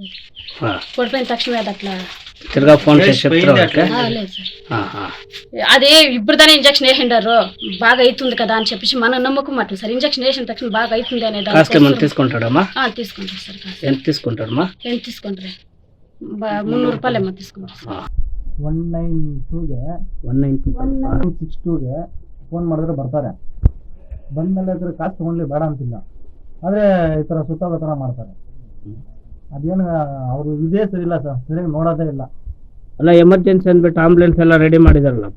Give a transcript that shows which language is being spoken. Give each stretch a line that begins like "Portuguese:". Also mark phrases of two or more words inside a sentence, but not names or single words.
Telugu: పడిపోయిన తక్షణమే అది అట్లా లేదు సార్. అదే ఇప్పుడు దాన్ని ఇంజక్షన్ వేసిండారు బాగా అవుతుంది కదా అని చెప్పేసి మన నమ్మకం అట్లా సార్. ఇంజక్షన్ వేసిన తక్షణ బాగా అవుతుంది అనేది తీసుకుంటాడమ్మా. తీసుకుంటారు సార్. ఎంత తీసుకుంటాడమ్మా? ఎంత తీసుకుంటారు? 300 రూపాయలు ఏమో తీసుకుంటారు సార్.
Kannada: 192ಗೆ ಫೋನ್ ಮಾಡಿದ್ರೆ ಬರ್ತಾರೆ. ಬಂದ್ಮೇಲೆ ಇದ್ರ ಕಾಸು ತಗೊಂಡ್ಲಿ ಬೇಡ ಅಂತಿಲ್ಲ, ಆದರೆ ಈ ಥರ ಸುತ್ತೋಗೋ ಥರ ಮಾಡ್ತಾರೆ. ಅದೇನು ಅವರು ಇದೇ ಸರಿ ಇಲ್ಲ ಸರ್, ಸರಿಯಾಗಿ ನೋಡೋದೇ ಇಲ್ಲ. ಅಲ್ಲ ಎಮರ್ಜೆನ್ಸಿ ಅಂದ್ಬಿಟ್ಟು ಆಂಬುಲೆನ್ಸ್ ಎಲ್ಲ ರೆಡಿ ಮಾಡಿದಾರಲ್ಲಪ್ಪ.